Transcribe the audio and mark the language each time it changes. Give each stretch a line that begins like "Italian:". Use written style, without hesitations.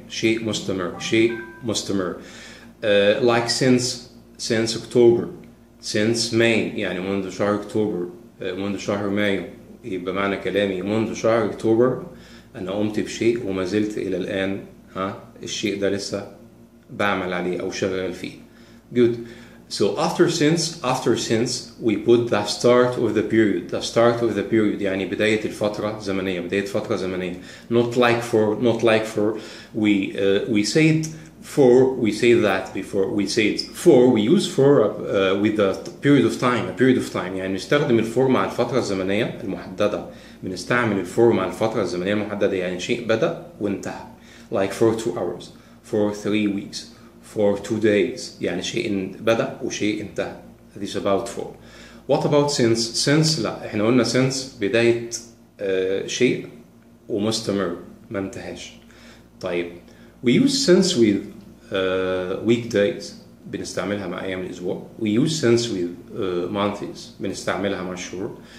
Arabic: شيء مستمر.
English: Like since October. Since May
Arabic: يعني منذ شهر أكتوبر، منذ شهر مايو. يبقى معنى كلامي منذ شهر أكتوبر أنا قمت بشيء وما زلت إلى الآن الشيء ده لسه بعمل عليه أو شغال فيه.
English: Good. So after since we put the start of the period
Arabic: يعني بداية الفترة زمنية.
English: Not like for we said for, we say that before. We said for, we use for with the period of time.
Arabic: يعني نستخدم الفور مع الفترة الزمنية المحددة. بنستعمل الفور مع الفترة الزمنية المحددة يعني شيء بدأ وانتهى.
English: Like for 2 hours, for 3 weeks, for 2 days
Arabic: يعني شيء بدأ وشيء انتهى.
English: This about for. What about since؟
Arabic: لا احنا قلنا since بداية شيء ومستمر ما انتهاش. طيب
English: we use since with weekdays
Arabic: بنستعملها مع أيام الأسبوع.
English: We use since with months
Arabic: بنستعملها مع الشهور.